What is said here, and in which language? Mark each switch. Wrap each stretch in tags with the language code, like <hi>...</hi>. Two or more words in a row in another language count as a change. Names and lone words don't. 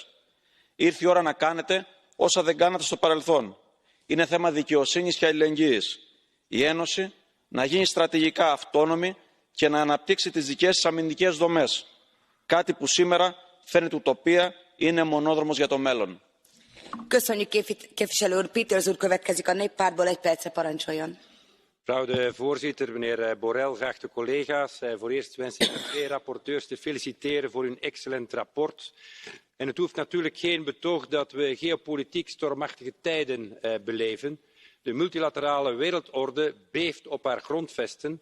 <el>Ήρθε η ώρα να κάνετε όσα δεν κάνατε στο παρελθόν. Είναι θέμα δικαιοσύνης και αλληλεγγύης. Η Ένωση να γίνει στρατηγικά αυτόνομη και να αναπτύξει τις δικές της αμυντικές δομές. Κάτι που σήμερα φαίνεται ουτοπία, είναι μονόδρομος για το μέλλον.</el> <hu>Köszönjük, képviselő úr. Peters úr következik a néppártból, 1 percre, parancsoljon.</hu> <nl>Mevrouw de voorzitter, meneer Borrell, geachte collega's. Voor eerst wens ik de 2 rapporteurs te feliciteren voor hun excellent rapport. En het hoeft natuurlijk geen betoog dat we geopolitiek stormachtige tijden beleven. De multilaterale wereldorde beeft op haar grondvesten.</nl>